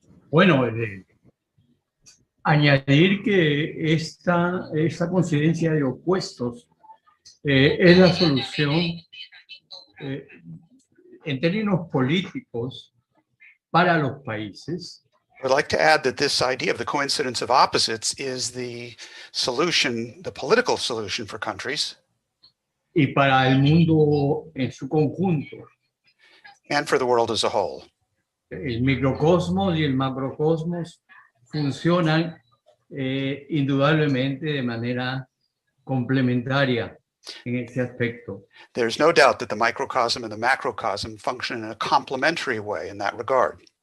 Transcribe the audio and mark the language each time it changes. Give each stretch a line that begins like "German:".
Spanish: Bueno, añadir que esta coincidencia de opuestos es la solución en términos políticos para los países.
English: I'd like to add that this idea of the coincidence of opposites is the solution, the political solution for countries.
Spanish: Y para el mundo en su conjunto.
English: And for the world as a whole.
Spanish: El microcosmos y el macrocosmos funcionan indudablemente de manera complementaria en este aspecto.
English: There's no doubt that the microcosm and the macrocosm function in a complementary way in that regard.